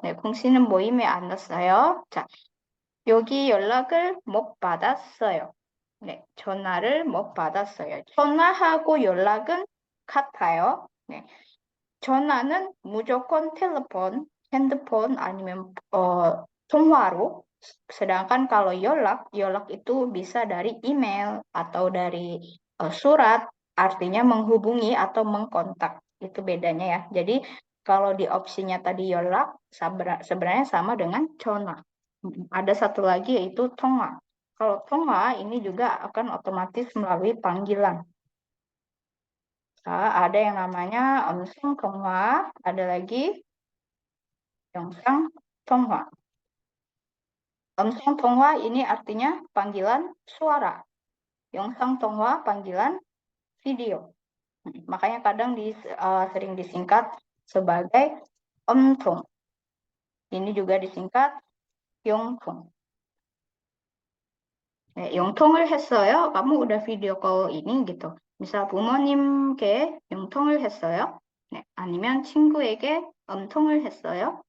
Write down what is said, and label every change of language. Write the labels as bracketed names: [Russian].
[Korean] 네, 콩씨는 모임에 안 왔어요. 자, 여기 연락을 못 받았어요. 네, 전화를 못 받았어요. 전화하고 연락은 같아요. 네, 전화는 무조건 핸드폰 아니면 통화로. [Indonesian] Sedangkan kalau 연락 itu bisa dari email atau dari surat, artinya menghubungi atau mengkontak. Itu bedanya ya. Jadi kalau di opsinya tadi 연락, sebenarnya sama dengan 전화. Ada satu lagi yaitu 통화. Kalau 통화 ini juga akan otomatis melalui panggilan. Ada yang namanya 음성 통화, ada lagi 영상 통화. 음성 통화 ini artinya panggilan suara. 영상 통화 panggilan video. Makanya kadang sering disingkat sebagai 음통. Ini juga disingkat 영통. [Korean] 네, 영통을 했어요. [Indonesian] kamu udah video call ini gitu. [Korean] misal 부모님께 영통을 했어요. 네, 아니면 친구에게 음통을 했어요.